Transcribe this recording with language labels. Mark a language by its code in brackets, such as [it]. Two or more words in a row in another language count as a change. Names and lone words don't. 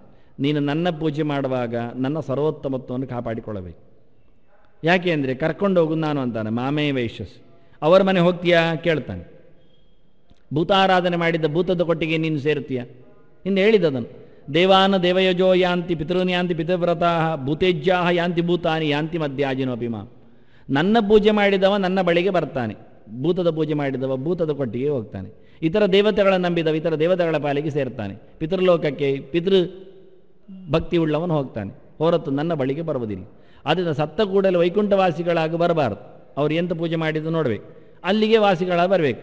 [kn] ನೀನು ನನ್ನ ಪೂಜೆ ಮಾಡುವಾಗ ನನ್ನ ಸರ್ವೋತ್ತಮತ್ವವನ್ನು ಕಾಪಾಡಿಕೊಳ್ಳಬೇಕು. ಯಾಕೆ ಅಂದರೆ ಕರ್ಕೊಂಡು ಹೋಗುದು ನಾನು ಅಂತಾನೆ. [sa] ಮಾಮೇ ವೈಶ್ಯಸ್. [kn] ಅವರ ಮನೆ ಹೋಗ್ತೀಯಾ ಕೇಳ್ತಾನೆ. ಭೂತಾರಾಧನೆ ಮಾಡಿದ್ದ ಭೂತದ ಕೊಟ್ಟಿಗೆ ನೀನು ಸೇರ್ತೀಯ? ಹಿಂದೆ ಹೇಳಿದ್ದದನ್ನು. [sa] ದೇವಾನ ದೇವಯಜೋ ಯಾಂತಿ ಪಿತೃನ್ ಯಾಂತಿ ಪಿತೃವ್ರತಾ ಭೂತೇಜ್ಯಾ ಯಾಂತಿ ಭೂತಾನಿ ಯಾಂತಿ ಮಧ್ಯಾಜಿನೋಪಿ ಮಾಂ. [kn] ನನ್ನ ಪೂಜೆ ಮಾಡಿದವ ನನ್ನ ಬಳಿಗೆ ಬರ್ತಾನೆ, ಭೂತದ ಪೂಜೆ ಮಾಡಿದವ ಭೂತದ ಕೊಟ್ಟಿಗೆ ಹೋಗ್ತಾನೆ. ಇತರ ದೇವತೆಗಳನ್ನು ನಂಬಿದವ ಇತರ ದೇವತೆಗಳ ಪಾಲಿಗೆ ಸೇರ್ತಾನೆ. ಪಿತೃಲೋಕಕ್ಕೆ ಪಿತೃ ಭಕ್ತಿ ಉಳ್ಳವನು ಹೋಗ್ತಾನೆ, ಹೊರತು ನನ್ನ ಬಳಿಗೆ ಬರುವುದಿಲ್ಲ. ಆದ್ದರಿಂದ ಸತ್ತ ಕೂಡಲೇ ವೈಕುಂಠವಾಸಿಗಳಾಗಿ ಬರಬಾರದು. ಅವ್ರು ಎಂತ ಪೂಜೆ ಮಾಡಿದ್ದು ನೋಡಬೇಕು, ಅಲ್ಲಿಗೆ ವಾಸಿಗಳಾಗಿ ಬರಬೇಕು.